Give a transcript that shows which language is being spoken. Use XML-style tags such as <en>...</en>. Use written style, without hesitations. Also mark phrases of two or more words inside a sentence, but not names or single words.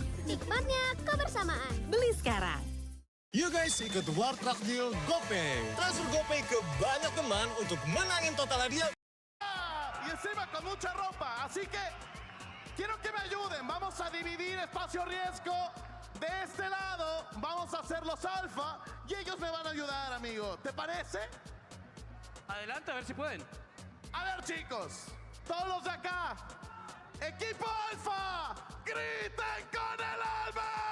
<id>Nikmatnya kebersamaan. Beli sekarang. Yuk guys, ikut War Truck Deal GoPay. Transfer GoPay ke banyak teman untuk menangin total hadiah.</id> <es>Y encima con mucha ropa, así que quiero que me ayuden. Vamos a dividir espacio riesgo. De este lado vamos a hacer los alfa y ellos me van a ayudar, amigo. ¿Te parece? Adelante, a ver si pueden. A ver, chicos, todos los de acá, equipo alfa, griten con el alma.</es>